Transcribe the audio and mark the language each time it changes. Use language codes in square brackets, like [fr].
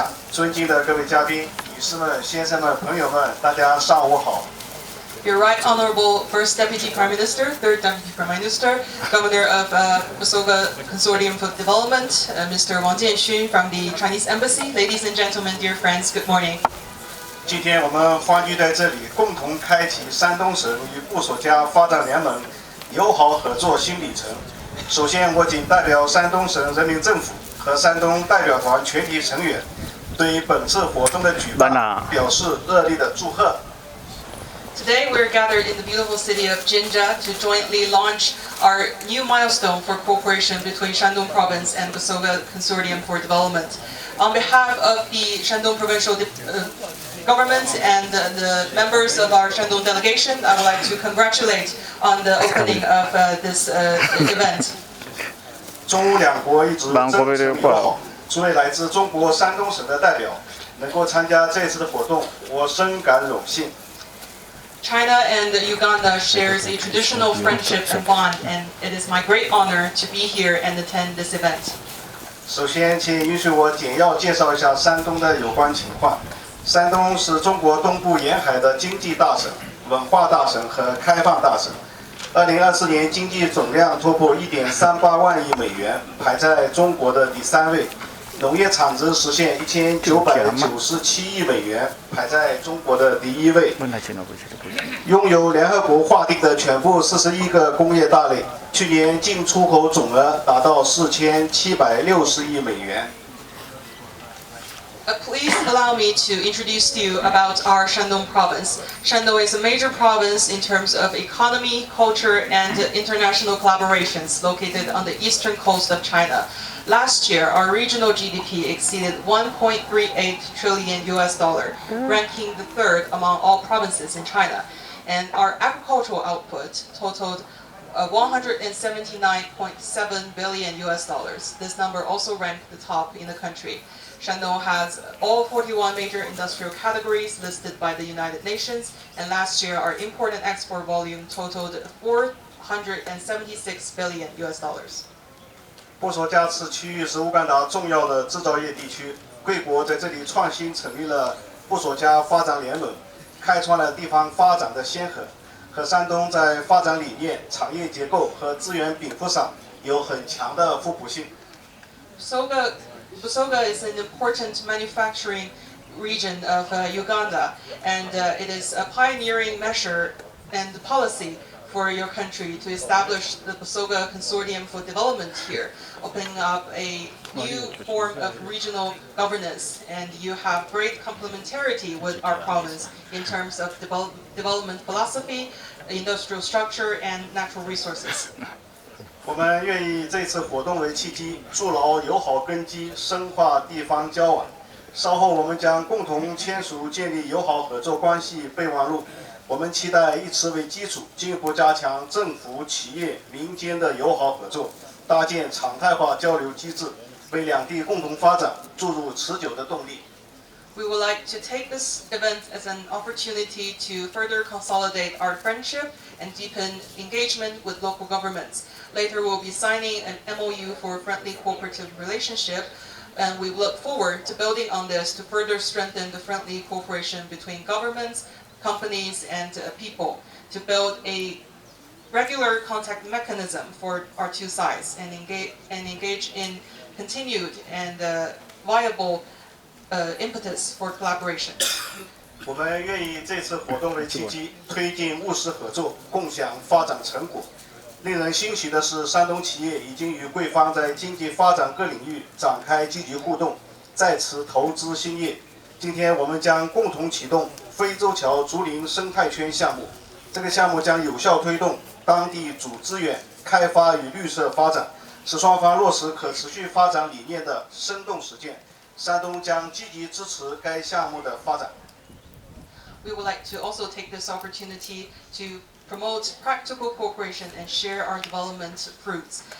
[zh] 尊敬的各位嘉宾、女士们、先生们、朋友们，大家上午好。 [en] Your Right Honorable First Deputy Prime Minister, Third Deputy Prime Minister, Governor of Busoga Consortium for Development, Mr. Wang Jianxun from the Chinese Embassy. Ladies and gentlemen, dear friends, good morning. [zh] 今天我们欢聚在这里，共同开启山东省与布索加发展联盟友好合作新里程。首先，我谨代表山东省人民政府和山东代表团全体成员，对本次活动的举办表示热烈的祝贺。 [en] Today we're gathered in the beautiful city of Jinja to jointly launch our new milestone for cooperation between Shandong Province and Busoga Consortium for Development. On behalf of the Shandong Provincial Government and the members of our Shandong delegation, I would like to congratulate on the opening of this event. [zh] 中乌两国一直真诚友好，作为来自中国山东省的代表，能够参加这次的活动，我深感荣幸。 [en] China and Uganda shares a traditional friendship and bond, and it is my great honor to be here and attend this event. [zh] 首先，请允许我简要介绍一下山东的有关情况。山东是中国东部沿海的经济大省、文化大省和开放大省。 2024年经济总量突破1.38万亿美元，排在中国的第3位。农业产值实现1997亿美元，排在中国的第1位。拥有联合国划定的全部41个工业大类，去年进出口总额达到4760亿美元。 [en] Please allow me to introduce to you about our Shandong province. Shandong is a major province in terms of economy, culture, and international collaborations located on the eastern coast of China. Last year, our regional GDP exceeded 1.38 trillion US dollar, ranking the third among all provinces in China. And our agricultural output totaled 179.7 billion US dollars. This number also ranked the top in the country. Shandong has all 41 major industrial categories listed by the United Nations, and last year our import and export volume totaled 476 billion US dollars. [zh] 布索加此区域是乌干达重要的制造业地区，贵国在这里创新成立了布索加发展联盟，开创了地方发展的先河，和山东在发展理念、产业结构和资源禀赋上有很强的互补性。 [en] Busoga is an important manufacturing region of Uganda, and it is a pioneering measure and policy for your country to establish the Busoga Consortium for Development here, opening up a new form of regional governance, and you have great complementarity with our province in terms of development philosophy, industrial structure, and natural resources. [zh] 我们愿以这次活动为契机，筑牢友好根基，深化地方交往。稍后我们将共同签署建立友好合作关系备忘录。我们期待以此为基础，进一步加强政府、企业、民间的友好合作，搭建常态化交流机制，为两地共同发展注入持久的动力。 [en] We would like to take this event as an opportunity to further consolidate our friendship and deepen engagement with local governments. Later, we'll be signing an MOU for a friendly cooperative relationship, and we look forward to building on this to further strengthen the friendly cooperation between governments, companies, and people, to build a regular contact mechanism for our two sides and engage in continued and viable impetus for collaboration. [zh] 我们愿以这次活动为契机，推进务实合作，共享发展成果。令人欣喜的是，山东企业已经与贵方在经济发展各领域展开积极互动，在此投资兴业。今天我们将共同启动非洲桥竹林生态圈项目，这个项目将有效推动当地主资源开发与绿色发展，使双方落实可持续发展理念的生动实践。山东将积极支持该项目的发展。 [en] We would like to also take this opportunity to promote practical cooperation and share our development fruits.